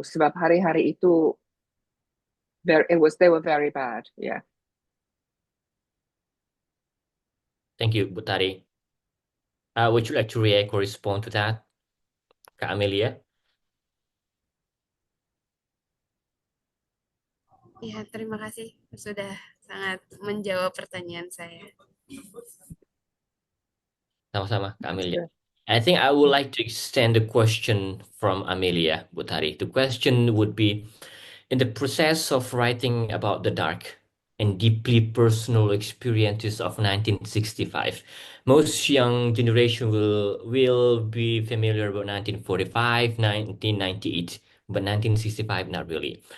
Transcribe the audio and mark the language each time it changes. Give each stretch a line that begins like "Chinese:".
Indonesian: Sebab hari-hari itu,
English: they were very bad. Yeah. Thank you, Bu Tari. Would you like to react or respond to that, Kak Amelia?
Indonesian: Ya, terima kasih sudah sangat menjawab pertanyaan saya. Sama-sama, Kak Amelia.
English: I think I would like to extend the question from Amelia, Bu Tari. The question would be, in the process of writing about the dark and deeply personal experiences of 1965, most young generation will be familiar about 1945, 1998, but 1965 not really.